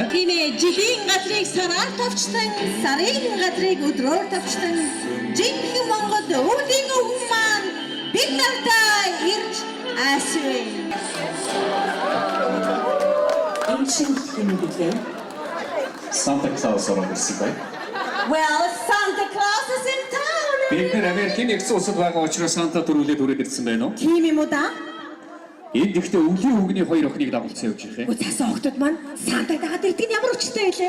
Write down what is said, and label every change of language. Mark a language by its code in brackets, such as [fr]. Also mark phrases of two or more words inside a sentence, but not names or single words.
[mn] Тийм ээ, жилийн газрыг сараар тавчсан, сарын газрыг өдрөөр тавчсан. Жинхэнэ Монгол өвлийн өвгөн маань бид нартай ирж асууя. Энэ чинь юм гэлээ. Санта Клаус орон ирсэн бай. [en] Well, Santa Claus is in town. [mn] Бид нэр Америкийн нэгэн улсад байгаа учраас Санта төрүүлээд үрээд ирсэн байна уу? Тийм юм уу да? Энд ихтэй өвлийн өвгний хоёр охиныг дагуулсан явж байгаа юм. Цаасан охтод маань Сантаг дагаад ирдэг нь ямар учиртай байлээ?